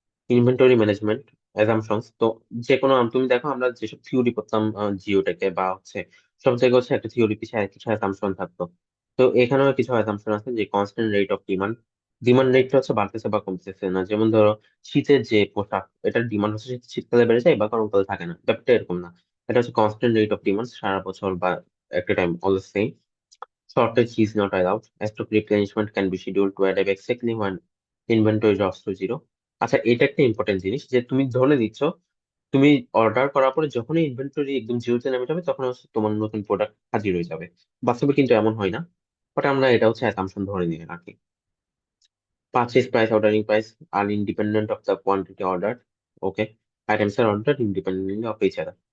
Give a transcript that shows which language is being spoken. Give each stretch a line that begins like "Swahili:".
Bangla: Inventory management assumptions, তো যে কোনো তুমি দেখো আমরা যেসব থিওরি করতাম জিওটেকে বা হচ্ছে সব জায়গায় হচ্ছে একটা থিওরি পিছনে কিছু অ্যাজাম্পশন থাকতো। তো এখানেও কিছু অ্যাজাম্পশন আছে, যে constant rate of demand, demand রেটটা হচ্ছে বাড়তেছে বা কমতেছে না। যেমন ধরো শীতের যে পোশাক, এটার ডিমান্ড হচ্ছে শীতকালে বেড়ে যায় বা গরমকালে থাকে না, ব্যাপারটা এরকম না। এটা হচ্ছে কনস্ট্যান্ট রেট অফ ডিমান্ড সারা বছর বা একটা time always same.
English: Shortage is not allowed. Stock replenishment can be scheduled to arrive exactly when inventory drops to zero.
Bangla: আচ্ছা, এটা একটা ইম্পর্টেন্ট জিনিস, যে তুমি ধরে নিচ্ছ তুমি অর্ডার করার পরে যখনই ইনভেন্টরি একদম জিরোতে নেমে যাবে, তখন হচ্ছে তোমার নতুন প্রোডাক্ট হাজির হয়ে যাবে। বাস্তবে কিন্তু এমন হয় না, বাট আমরা এটা হচ্ছে অ্যাসাম্পশন ধরে নিয়ে রাখি।
English: Purchase price, ordering price are independent of the quantity ordered. Okay, items are ordered independently of each other.